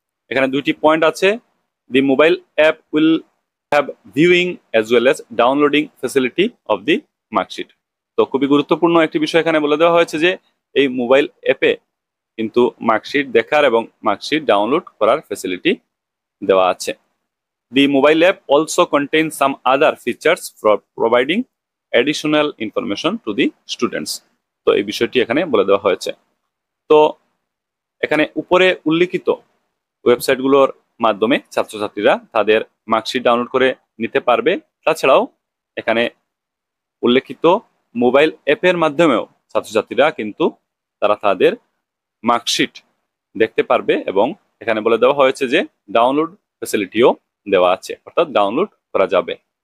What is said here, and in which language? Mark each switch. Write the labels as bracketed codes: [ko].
[bn] এখানে 2টি পয়েন্ট আছে, [en] The mobile app will have viewing as well as downloading facility of the marksheet. [bn] তো খুবই গুরুত্বপূর্ণ একটি বিষয় এখানে বলে দেওয়া হয়েছে যে এই মোবাইল অ্যাপে কিন্তু মার্কশিট দেখার এবং মার্কশিট ডাউনলোড করার ফ্যাসিলিটি দেওয়া আছে। [en] The mobile app also contains some other features for providing additional information to the students. তো [bn] এই বিষয়টি এখানে বলে দেওয়া হয়েছে। তো এখানে উপরে উল্লিখিত ওয়েবসাইটগুলোর মাধ্যমে ছাত্রছাত্রীরা তাদের মার্কশিট ডাউনলোড করে নিতে পারবে। তাছাড়াও এখানে উল্লেখিত মোবাইল অ্যাপের মাধ্যমেও ছাত্রছাত্রীরা কিন্তু তারা তাদের মার্কশিট দেখতে পারবে, এবং এখানে বলে দেওয়া হয়েছে যে ডাউনলোড ফ্যাসিলিটিও দেওয়া আছে, অর্থাৎ ডাউনলোড করা যাবে।